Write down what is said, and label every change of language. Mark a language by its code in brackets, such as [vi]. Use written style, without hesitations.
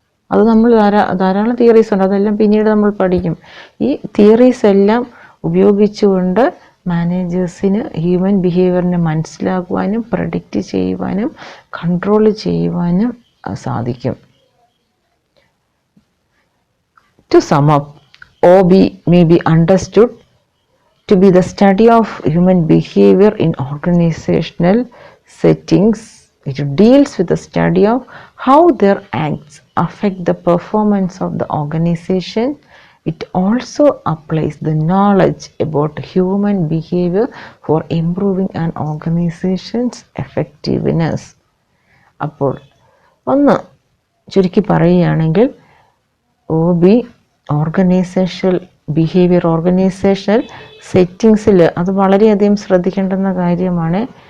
[ml] അത് നമ്മൾ ധാരാളം തിയറീസ് ഉണ്ട്, അതെല്ലാം പിന്നീട് നമ്മൾ പഠിക്കും. ഈ തിയറീസ് എല്ലാം ഉപയോഗിച്ചുകൊണ്ട് മാനേജേഴ്സിന് ഹ്യൂമൻ ബിഹേവിയറിനെ മനസ്സിലാക്കുവാനും പ്രഡിക്റ്റ് ചെയ്യുവാനും കൺട്രോൾ ചെയ്യുവാനും സാധിക്കും. [en] To sum up, OB may be understood to be the study of human behavior in organizational settings. It deals with the study of how their acts affect the performance of the organization. It also applies the knowledge about human behavior for improving an organization's effectiveness. [ml] അപ്പോൾ ഒന്ന് ചുരുക്കി പറയുകയാണെങ്കിൽ OB organisational behaviour, organisational സെറ്റിങ്സിൽ അത് വളരെയധികം ശ്രദ്ധിക്കേണ്ടുന്ന കാര്യമാണ്.